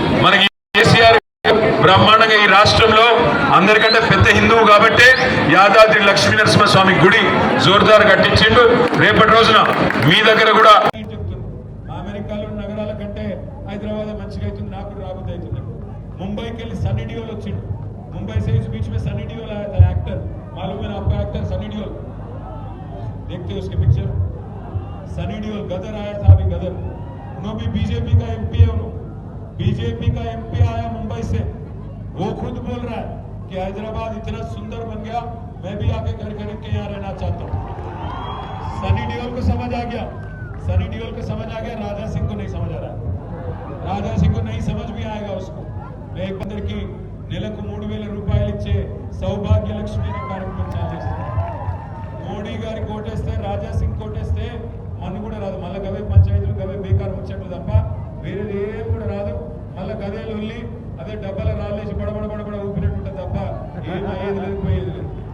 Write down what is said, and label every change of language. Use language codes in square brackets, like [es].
[te] మనకి కేసీఆర్ బ్రహ్మాండంగా ఈ రాష్ట్రంలో అందరికంటే పెద్ద హిందువు కాబట్టి యాదాద్రి లక్ష్మీ నరసింహస్వామి గుడి జోర్దార్ కట్టించిండు. రేపటి రోజున మీ దగ్గర కూడా అమెరికాలో నగరాల కంటే హైదరాబాద్ మంచిగా అవుతుంది. నాకు రాబోద్దు అవుతుంది. ముంబైకి వెళ్ళి సన్నీ డియోల్ వచ్చిండు. [hi] ముంబై से इस बीच में सनी डियोल आया था, एक्टर. मालूम है आपका एक्टर सनी डियोल? देखते हो उसके पिक्चर? सनी डियोल गदर आया था अभी, गदर. उन्होंने भी बीजेपी का एमपी है. बीजेपी का एमपी आया मुंबई से. वो खुद बोल रहा है कि हैदराबाद इतना सुंदर बन गया, मैं भी आके घर खरीद के यहाँ रहना चाहता हूँ. सनी डियोल को समझ आ गया. सनी डियोल को समझ आ गया, राजा सिंह को नहीं समझ आ रहा है. राजा सिंह को नहीं समझ भी आएगा उसको. मैं एक बंदर की [te] నెలకు 3,000 రూపాయలు ఇచ్చే సౌభాగ్య లక్ష్మి అనే కార్యక్రమం చాలు చేస్తున్నాం. మోడీ గారికి కోటేస్తే, రాజా సింగ్ కోటేస్తే మన్ను కూడా రాదు. మళ్ళీ గవే పంచాయతీలు, గవే బేకారు ముచ్చట్లు తప్ప వేరేది ఏం కూడా రాదు. మళ్ళీ గదే లొల్లి, అదే డబ్బల రాళ్ళేసి బడబడ ఊపినట్టు ఉంటుంది తప్ప ఏం అయ్యేది లేదు, పోయేది లేదు.